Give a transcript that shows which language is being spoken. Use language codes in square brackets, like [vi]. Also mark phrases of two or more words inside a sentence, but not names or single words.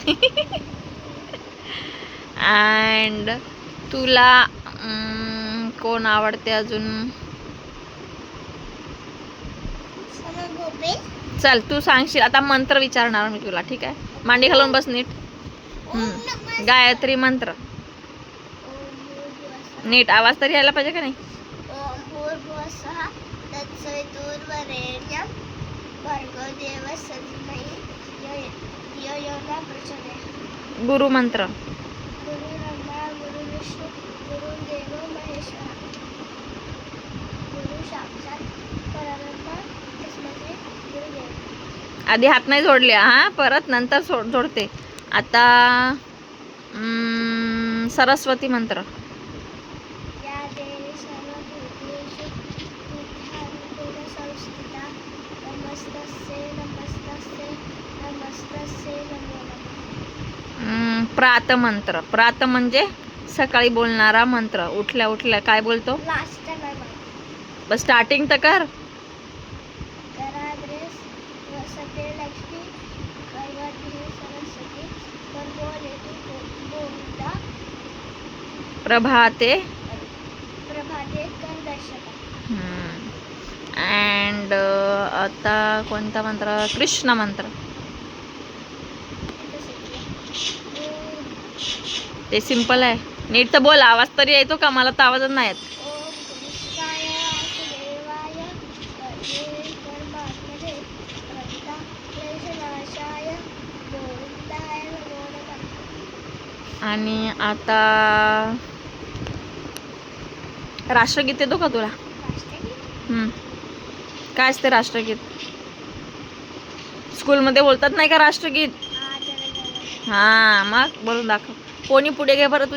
[mr] अँड तुला कोण आवडते अजून? चल तू सांगशील आता. मंत्र विचारणार मी तुला, ठीक आहे? मांडी घालून बस नीट. गायत्री मंत्र नीट. आवाज तरी यायला पाहिजे का नाही? [sa] ओम भूर्भुवस्सुः तत्सवितुर्वरेण्यं भर्गो देवस्य धीमहि धियो यो न प्रचोदयात्. [mr] गुरु मंत्र. [sa] गुरुर्ब्रह्मा गुरुर्विष्णू गुरुर्देवो महेश्वरः गुरु साक्षात् परब्रह्म तस्मै श्री गुरुदेव. [mr] आधी हात नाही जोडले हा, परत नंतर जोडते. आता सरस्वती मंत्र. [sa] या देवी सर्वभूतेषु बुद्ध्यारूपेण संस्थिता नमस्तस्यै नमस्तस्यै नमस्तस्यै नमो नमः. [mr] प्रात मंत्र. प्रात म्हणजे सकाळी बोलणारा मंत्र. उठल्या उठल्या काय बोलतो? लास्ट नाही माहिती. बस स्टार्टिंग तर कर. [sa] कराग्रेस वसते लक्ष्मी गर्भधे सरस्वती गर्भोलेतु गोविंदा प्रभाते. प्रभाते कर दर्शका. [mr] अँड आता कोणता मंत्र? कृष्ण मंत्र. ते सिंपल आहे. नीट तर बोल. आवाज तरी येतो का? मला तर आवाजच नाही येत. [sa] ओम कृष्णाय वासुदेवाय हरे परमात्मने प्रणता क्लेशनाशाय गोविंदाय नमो नमः. [mr] आणि आता राष्ट्रगीत येतो का तुला? राष्ट्रगीत काय असते राष्ट्रगीत? स्कूलमध्ये बोलतात नाही का राष्ट्रगीत? हा, मग बोलून दाखव. कोणी पुढे घे बरं.